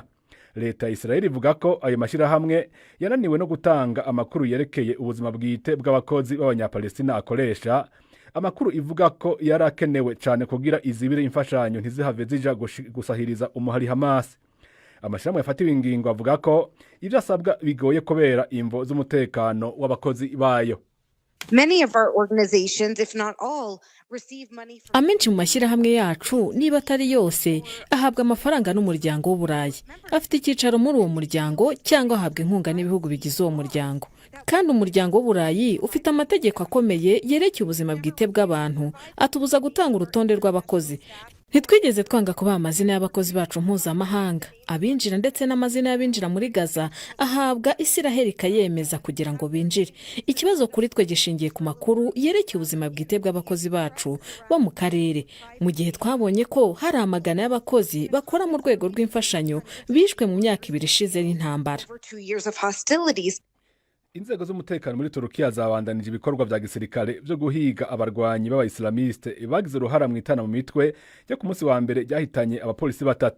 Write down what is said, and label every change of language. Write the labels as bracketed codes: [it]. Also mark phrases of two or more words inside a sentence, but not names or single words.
[rn] Leta ya Israeli ivuga ko ayo mashirahamwe yananiwe no gutanga amakuru yerekeye ubuzima bwite bw'abakozi b'abanyapalestina akoresha, amakuru ivuga ko yarakenewe cyane kugira izibire imfashanyo ntizihave zija gusahiriza umuhari Hamas. Amashirahamwe yafatiwe ingingo avuga ko ivyo asabwa bigoye kubera imvo z'umutekano w'abakozi bayo. [en] Many of our organizations, if not all, receive money from... [rw] Amenshi mu mashyirahamwe yacu niba atari yose ahabwa amafaranga n'umuryango w'Uburayi. Afite icyicaro muri uwo muryango cyangwa ahabwa inkunga n'ibihugu bigize uwo muryango. Kandi umuryango w'Uburayi ufite amategeko akomeye yerekeye ubuzima bwite bw'abantu atubuza gutanga urutonde rw'abakozi. Ntitwigeze twanga kuba amazina y'abakozi bacu mpuzamahanga, abinjira ndetse n'amazina y'abinjira muri Gaza ahabwa Isiraheli ikayemeza kugira ngo binjire. Ikibazo kuri twe gishingiye ku makuru yerekeye ubuzima bwite bw'abakozi bacu bo mu karere, mu gihe twabonye ko hari amagana y'abakozi bakora mu rwego rw'imfashanyo bishwe mu myaka 2 ishize n'intambara. [rn] Inzego z'umutekano muri Turukiya zabandanije ibikorwa vya gisirikare byo guhiga abarwanyi b'abayislamiste bagize uruhara mu itana mu mitwe yo ku munsi wa mbere ryahitanye abapolisi 3.